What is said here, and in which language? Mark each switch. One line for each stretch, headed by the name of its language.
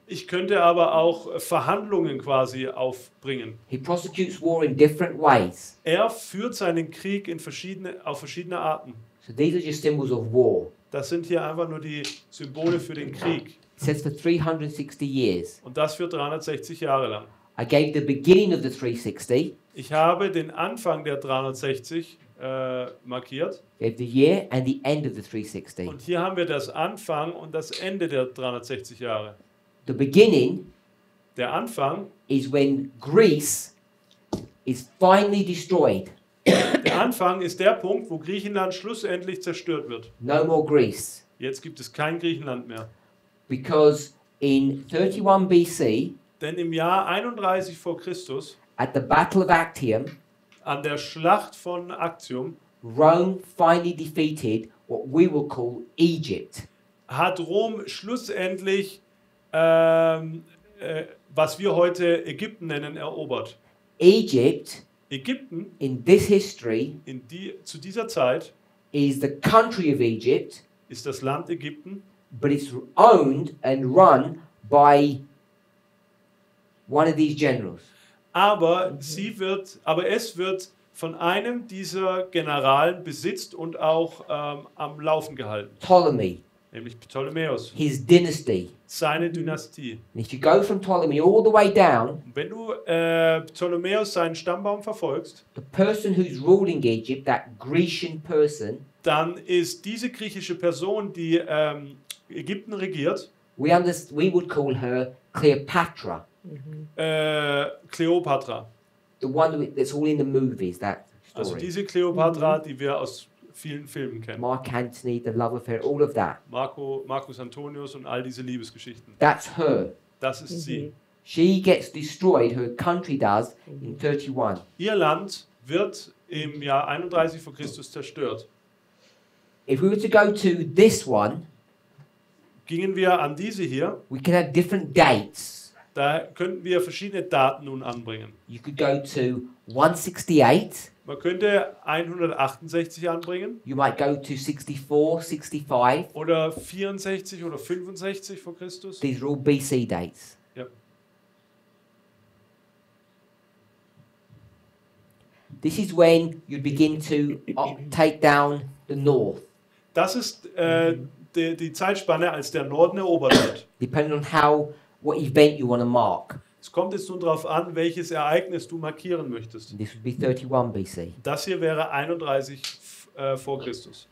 German: ich könnte aber auch Verhandlungen quasi aufbringen.
English: He prosecutes war in different ways.
German: Er führt seinen Krieg auf verschiedene Arten.
English: So these are just symbols of war.
German: Das sind hier einfach nur die Symbole für den Krieg.
English: It says for 360 years.
German: Und das für 360 Jahre lang.
English: I gave the beginning of the 360,
German: Ich habe den Anfang der 360 markiert.
English: gave the year and the end of the 360.
German: Und hier haben wir das Anfang und das Ende der 360 Jahre.
English: The beginning
German: Der Anfang,
English: is when Greece is finally destroyed.
German: der Anfang ist der Punkt, wo Griechenland schlussendlich zerstört wird.
English: No more Greece.
German: Jetzt gibt es kein Griechenland mehr.
English: Because in 31 BC,
German: Denn im Jahr 31 vor Christus,
English: at the Battle of Actium,
German: an der Schlacht von Actium,
English: Rome finally defeated what we will call Egypt.
German: hat Rom schlussendlich, was wir heute Ägypten nennen, erobert.
English: Egypt,
German: Ägypten
English: in this history,
German: zu dieser Zeit
English: is the country of Egypt,
German: ist das Land Ägypten,
English: but it's owned and run by one of these generals.
German: aber es wird von einem dieser Generalen besitzt und auch am Laufen gehalten,
English: Ptolemy,
German: nämlich Ptolemäus,
English: his dynasty.
German: seine Dynastie.
English: And if you go from Ptolemy all the way down,
German: Und wenn du Ptolemäus seinen Stammbaum verfolgst,
English: the person who's ruling Egypt, that Grecian person,
German: dann ist diese griechische Person, die Ägypten regiert,
English: we would call her Cleopatra,
German: Kleopatra.
English: the one that's all in the movies, that
German: Also
English: story.
German: diese Kleopatra, die wir aus vielen Filmen kennen.
English: Mark Antony, the love affair, all of that.
German: Marcus Antonius und all diese Liebesgeschichten.
English: That's her.
German: Das ist sie.
English: She gets destroyed, her country does, in 31.
German: Ihr Land wird im Jahr 31 vor Christus zerstört.
English: If we were to go to this one,
German: Gingen wir an diese hier,
English: we can have different dates.
German: da könnten wir verschiedene Daten nun anbringen.
English: You could go to 168,
German: Man könnte 168 anbringen
English: you might go to 64, 65.
German: oder 64 oder 65 vor Christus.
English: These are all BC dates.
German: Ja.
English: This is when you begin to take down the north,
German: Das ist die Zeitspanne, als der Norden erobert wird.
English: depending on what event you want to mark.
German: Es kommt jetzt nun darauf an, welches Ereignis du markieren möchtest.
English: This would be 31 BC.
German: Das hier wäre 31 vor Christus.